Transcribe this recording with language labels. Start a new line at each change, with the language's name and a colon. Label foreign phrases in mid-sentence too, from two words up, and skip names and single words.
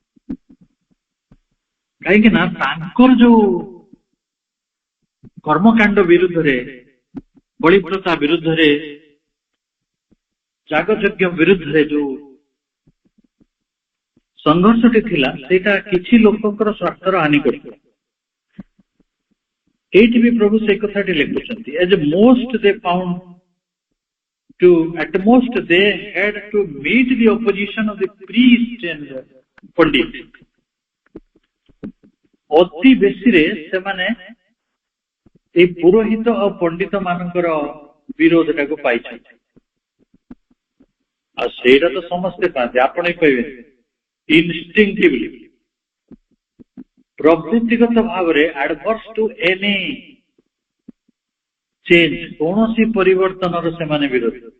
Odia: କାହିଁକି ନା ତାଙ୍କର ଯୋଉ କର୍ମକାଣ୍ଡ ବିରୁଦ୍ଧରେ, ବଳିପ୍ରଥା ବିରୁଦ୍ଧରେ, ଯାଗଯଜ୍ଞ ବିରୁଦ୍ଧରେ ଯୋଉ ସଂଘର୍ଷଟି ଥିଲା, ସେଇଟା କିଛି ଲୋକଙ୍କର ସ୍ୱାର୍ଥର ହାନି କରିଥିଲା। ଏଇଠି ବି ପ୍ରଭୁ ସେଇ କଥାଟି ଲେଖୁଛନ୍ତି,
English: as most they found to, at most they had to meet the opposition of the priest and pandit.
Odia: ଅତି ବେଶୀରେ ସେମାନେ ଏଇ ପୁରୋହିତ ଆଉ ପଣ୍ଡିତ ମାନଙ୍କର ବିରୋଧଟାକୁ ପାଇଛନ୍ତି। ଆଉ ସେଇଟା ତ ସମସ୍ତେ ପାଆନ୍ତି, ଆପଣ କହିବେ ଇନଷ୍ଟିଂଟିଭଲି, ପ୍ରବୃତ୍ତିଗତ ଭାବରେ
English: adverse to any change,
Odia: କୌଣସି ପରିବର୍ତ୍ତନର ସେମାନେ ବିରୋଧୀ।